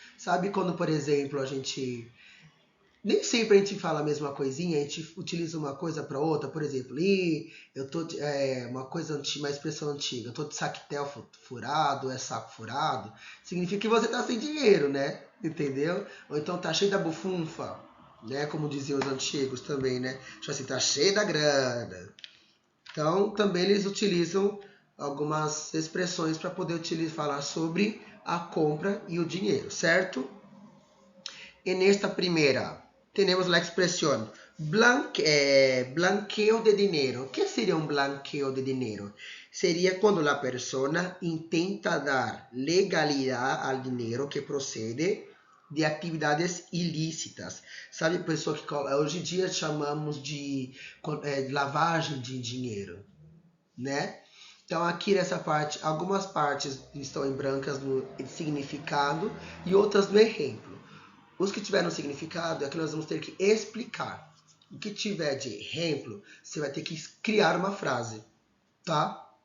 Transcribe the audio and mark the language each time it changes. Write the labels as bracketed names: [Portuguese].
[Portuguese] Sabe quando, por exemplo, a gente nem sempre a gente fala a mesma coisinha, a gente utiliza uma coisa para outra, por exemplo, eu tô uma coisa antiga, uma expressão antiga, eu tô de saquetel furado, é saco furado, significa que você tá sem dinheiro, né? Entendeu? Ou então tá cheio da bufunfa, né? Como diziam os antigos também, né? Tipo assim, tá cheio da grana. Então, também eles utilizam algumas expressões para poder falar sobre a compra e o dinheiro, certo? [Spanish] En esta primera tenemos la expresión blanqueo de dinero. ¿Qué sería un blanqueo de dinero? Sería cuando la persona intenta dar legalidad al dinero que procede de atividades ilícitas. [Portuguese] Sabe, pessoa que hoje em dia chamamos de lavagem de dinheiro, né? Então aqui nessa parte, algumas partes estão em brancas no significado e outras no exemplo. Os que tiveram significado é que nós vamos ter que explicar. O que tiver de exemplo, você vai ter que criar uma frase, tá?